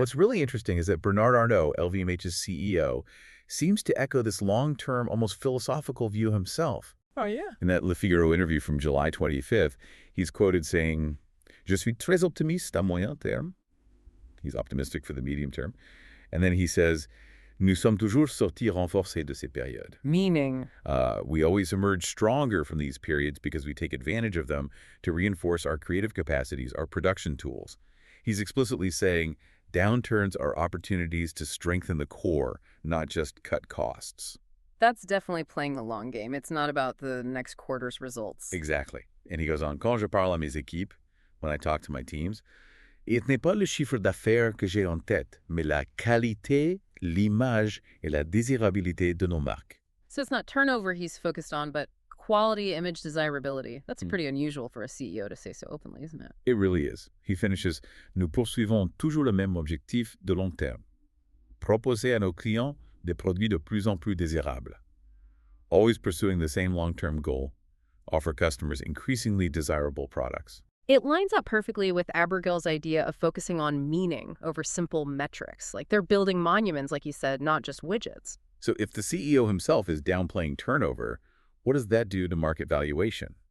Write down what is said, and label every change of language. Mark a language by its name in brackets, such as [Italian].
[English] what's really interesting is that Bernard Arnault, LVMH's CEO, seems to echo this long-term, almost philosophical view himself. Oh, yeah. In that Le Figaro interview from July 25th, he's quoted saying, [French] "Je suis très optimiste à moyen terme." [English] He's optimistic for the medium term. And then he says, [French] "Nous sommes toujours sortis renforcés de ces périodes." [English] Meaning, We always emerge stronger from these periods because we take advantage of them to reinforce our creative capacities, our production tools. He's explicitly saying downturns are opportunities to strengthen the core, not just cut costs. that's definitely playing the long game. It's not about the next quarter's results. Exactly. And he goes on, [French] "Quand je parle à mes équipes, [English] when I talk to my teams, it [French] n'est pas le chiffre d'affaires que j'ai en tête, mais la qualité, l'image et la désirabilité de nos marques." [English] So it's not turnover he's focused on, but quality, image, desirability. That's pretty unusual for a CEO to say so openly, isn't it? It really is. He finishes, [French] Nous poursuivons toujours le même objectif de long terme. Proposer à nos clients des produits de plus en plus désirables. [English] Always pursuing the same long-term goal, offer customers increasingly desirable products. It lines up perfectly with Abergel's idea of focusing on meaning over simple metrics. Like they're building monuments, like you said, not just widgets. So if the CEO himself is downplaying turnover, what does that do to market valuation?